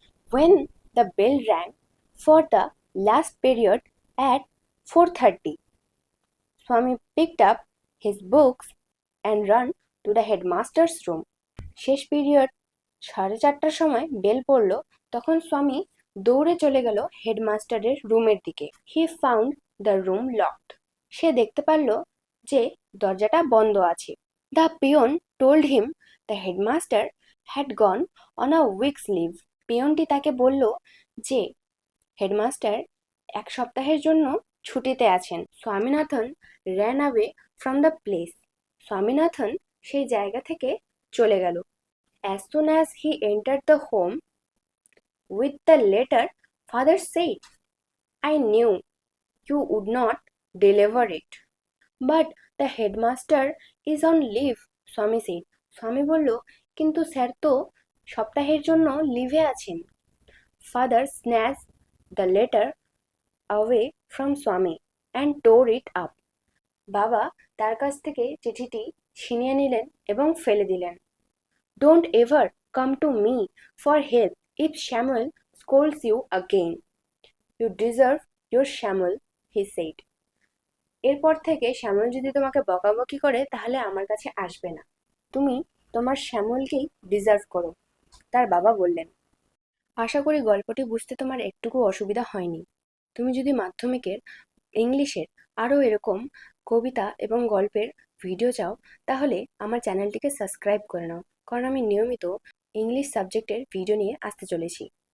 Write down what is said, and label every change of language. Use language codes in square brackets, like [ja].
[en] When the bell rang for the last period at 4:30, Swami picked up his books and ran to the headmaster's room. [bn] শেষ period 4:30টার সময় bell পড়ল, তখন স্বামী দৌড়ে চলে গেল হেডমাস্টারের রুমের দিকে। [en] He found the room locked. [bn] সে দেখতে পারল যে দরজাটা বন্ধ আছে। [en] The peon told him the headmaster had gone on a week's leave. [bn] পিয়নটি তাকে বলল যে হেডমাস্টার এক সপ্তাহের জন্য ছুটিতে আছেন। [en] Swaminathan ran away from the place. [bn] Swaminathan সেই জায়গা থেকে চলে গেল। [en] As soon as he entered the home with the letter, father said, I knew you would not deliver it. But the headmaster is on leave, Swami said. [bn] স্বামী বলল, কিন্তু sir তো সপ্তাহের জন্য লিভে আছেন। [en] Father snatched the letter away from Swami and tore it up. [bn] বাবা তার কাছ থেকে চিঠিটি ছিনিয়ে নিলেন এবং ফেলে দিলেন। [en] Don't ever come to me for help if Samuel scolds you again. You deserve your Samuel, he said. [bn] এরপর থেকে শ্যামল যদি তোমাকে বকাবকি করে তাহলে আমার কাছে আসবে না। তুমি তোমার শ্যামলকেই ডিজার্ভ করো, তার বাবা বললেন। আশা করি গল্পটি বুঝতে তোমার একটুকু অসুবিধা হয়নি। তুমি যদি মাধ্যমিকের ইংলিশের আরও এরকম কবিতা এবং গল্পের ভিডিও চাও তাহলে আমার চ্যানেলটিকে সাবস্ক্রাইব করে নাও, কারণ আমি নিয়মিত ইংলিশ সাবজেক্টের ভিডিও নিয়ে আসতে চলেছি।